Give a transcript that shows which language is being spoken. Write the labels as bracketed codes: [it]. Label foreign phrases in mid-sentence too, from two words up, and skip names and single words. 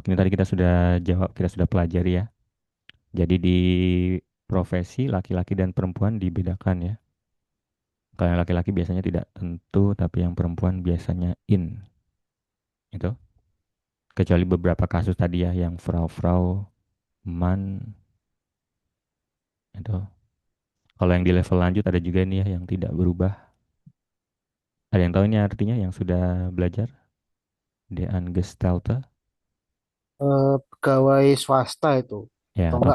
[id] Ini tadi kita sudah jawab, kita sudah pelajari ya. Jadi di profesi laki-laki dan perempuan dibedakan ya. Kalau yang laki-laki biasanya tidak tentu, tapi yang perempuan biasanya in. Itu. Kecuali beberapa kasus tadi ya, yang frau-frau, man, itu. Kalau yang di level lanjut ada juga nih ya, yang tidak berubah. Ada yang tahu ini artinya yang sudah belajar? [de] De Angestalte, [id] Pegawai swasta itu, ya atau atau